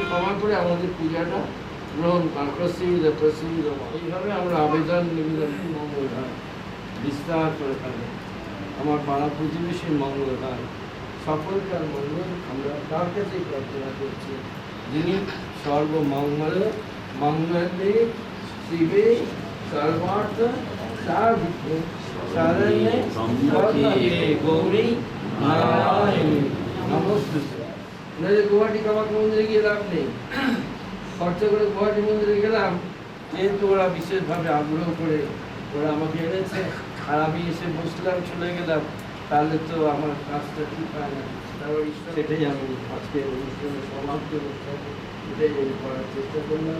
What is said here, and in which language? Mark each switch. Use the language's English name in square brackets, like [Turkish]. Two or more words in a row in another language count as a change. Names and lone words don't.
[Bangla] ক্ষমা করে আমাদের পূজাটা গ্রহণ করো প্রসিদ্ধ এইভাবে আমরা আবেদন নিবেদন মঙ্গল হয় বিস্তার করে থাকি আমার পাড়া প্রতিবেশীর মঙ্গল হয় সকলকার মঙ্গল আমরা তার কাছেই প্রার্থনা করছি যিনি [Sanskrit] সর্বমঙ্গল মঙ্গলে শিবে সর্বার্থ সাধিকে শরণ্যে ত্র্যম্বকে গৌরী নারায়ণী নমস্তুতে। [Bangla] নইলে গুয়াহাটি কামাখ্যা মন্দিরে গিয়ে লাভ নেই, খরচা করে গুয়াহাটি মন্দিরে গেলাম যেহেতু ওরা বিশেষভাবে আগ্রহ করে ওরা আমাকে এনেছে আর আমি এসে বসলাম চলে গেলাম তাহলে তো আমার কাজটা ঠিক হয় না। তারপর সেটাই আমি আজকে অনুষ্ঠানে সমাপ্ত এটাই আমি করার চেষ্টা করলাম।